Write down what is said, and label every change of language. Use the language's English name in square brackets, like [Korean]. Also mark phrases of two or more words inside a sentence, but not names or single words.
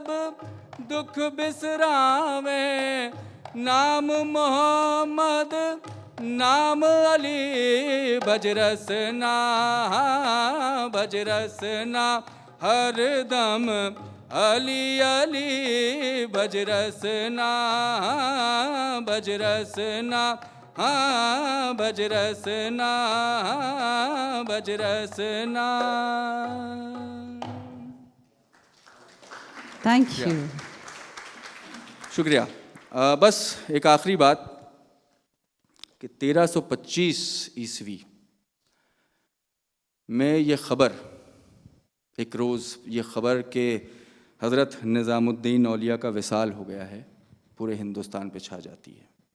[Hindi] दुख बिसरावे, नाम मोहम्मद नाम अली, भज रसना, भज रसना हर दम अली अली, भज रसना, भज रसना, हाँ भज रसना, भज रसना। [English] thank you. [Hindi] शुक्रिया। बस एक आखिरी बात कि 1325 ईस्वी में ये ख़बर, एक रोज़ ये ख़बर कि हज़रत निज़ामुद्दीन औलिया का विसाल हो गया है, पूरे हिंदुस्तान पे छा जाती है।